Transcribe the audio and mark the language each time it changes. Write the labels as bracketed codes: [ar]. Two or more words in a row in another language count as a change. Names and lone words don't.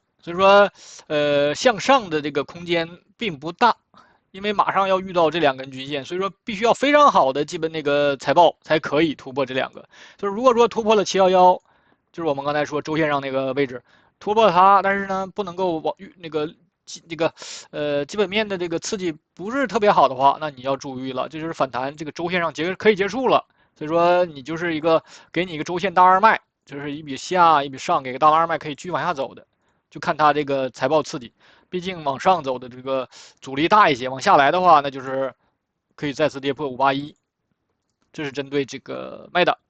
[zh] 所以說，向上的這個空間並不大，因為馬上要遇到這2根均線，所以說必須要非常好的基本那個財報才可以突破這2個。就是如果說突破了711，就是我們剛才說周線上那個位置突破它，但是呢不能夠往基本面的這個刺激不是特別好的話，那你要注意了，這就是反彈這個周線上可以結束了。所以說你就是給你一個周線大二脈，就是一筆下一筆上，給個大二脈可以繼續往下走的。就看它這個財報刺激，畢竟往上走的這個阻力大一些，往下來的話，那就是可以再次跌破581，這是針對這個賣的。